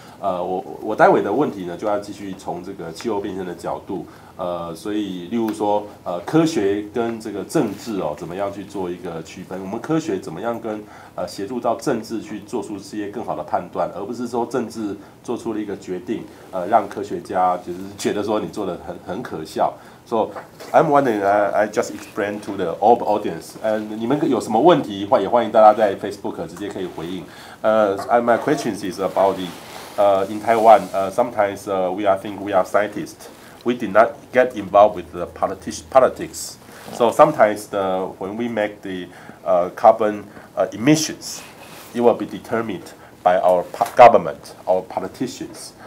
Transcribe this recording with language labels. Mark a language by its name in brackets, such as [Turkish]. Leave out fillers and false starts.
[Chinese] 我待会的问题呢，就要继续从这个气候变迁的角度，所以例如说，科学跟这个政治哦，怎么样去做一个区分？我们科学怎么样跟协助到政治去做出这些更好的判断，而不是说政治做出了一个决定，让科学家就是觉得说你做的很可笑。 [English] So I'm wondering, I just explain to the audience. [Chinese] 你们有什么问题，也欢迎大家在 Facebook 直接可以回应。 [English] My questions is about in Taiwan, sometimes think we are scientists. We did not get involved with the politics. So sometimes when we make the carbon emissions, it will be determined by our government, our politicians.